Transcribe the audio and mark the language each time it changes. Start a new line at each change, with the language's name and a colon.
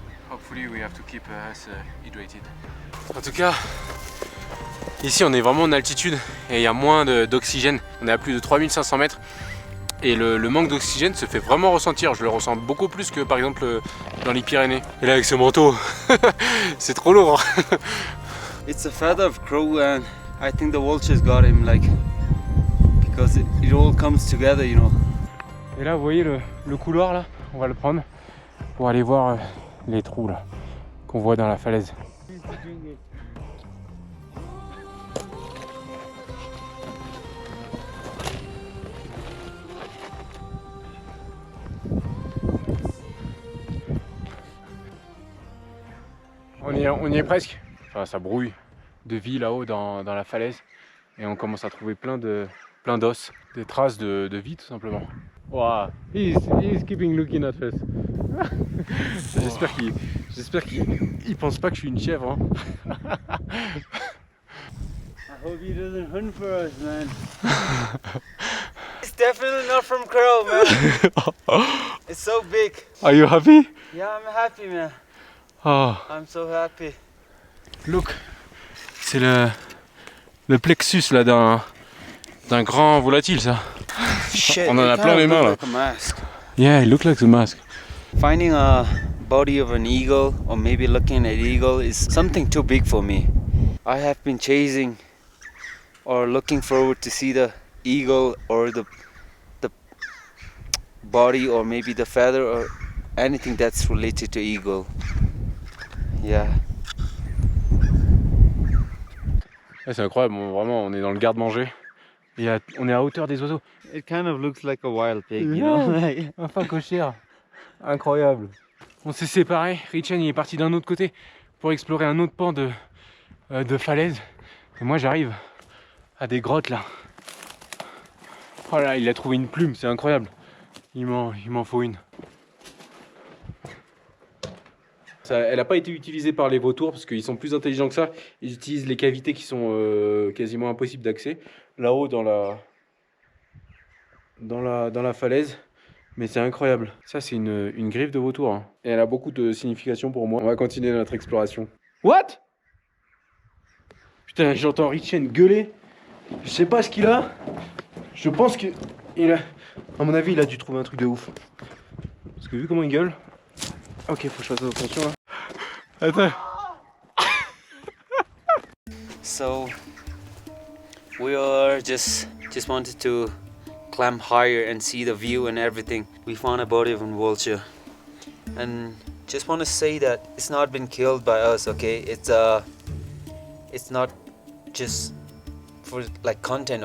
English: Hopefully we have to keep us hydrated.
French: En tout cas, ici on est vraiment en altitude et il y a moins d'oxygène. On est à plus de 3500 mètres et le manque d'oxygène se fait vraiment ressentir. Je le ressens beaucoup plus que par exemple dans les Pyrénées. Et là avec ce manteau, c'est trop lourd.
English: It's a feather of crow, and I think the vultures got him, like, because it all comes together, you know.
French: Et là vous voyez le couloir là, on va le prendre pour aller voir les trous là qu'on voit dans la falaise. On y est presque. Enfin, ça brouille de vie là-haut dans la falaise et on commence à trouver plein d'os, des traces de vie tout simplement.
English: Wow, he's keeping looking at us.
French: J'espère qu'il pense pas que je suis une chèvre. Hein.
English: I hope he doesn't hunt for us, man. It's definitely not from crow, man. It's so big. Are you happy? Yeah, I'm happy, man. Oh, I'm so happy. look,
French: c'est le plexus là d'un grand volatile ça.
English: Shit,
French: On en a
English: it
French: plein les mains,
English: look
French: là.
English: like a mask. Yeah, it looks like the mask. Finding a body of an eagle, or maybe looking at eagle, is something too big for me. I have been chasing or looking forward to see the eagle or the body or maybe the feather or anything that's related to eagle. Yeah.
French: C'est incroyable, vraiment on est dans le garde-manger et on est à hauteur des oiseaux.
English: It kind of looks like a wild pig, you know?
French: Un phacochère, incroyable. On s'est séparés, Richen il est parti d'un autre côté pour explorer un autre pan de falaises. Et moi j'arrive à des grottes là. Oh là, il a trouvé une plume, c'est incroyable. Il m'en faut une. Elle n'a pas été utilisée par les vautours parce qu'ils sont plus intelligents que ça. Ils utilisent les cavités qui sont quasiment impossibles d'accès. Là-haut dans la falaise. Mais c'est incroyable. Ça c'est une griffe de vautour. Hein. Et elle a beaucoup de signification pour moi. On va continuer notre exploration.
English: What?
French: Putain, j'entends Richen gueuler. Je sais pas ce qu'il a. Je pense que à mon avis, il a dû trouver un truc de ouf. Parce que vu comment il gueule. Ok, faut que je fasse attention là. Attends.
English: So we are just wanted to climb higher and see the view and everything. We found a body of a vulture, and just want to say that it's not been killed by us. Okay, it's not just for like content.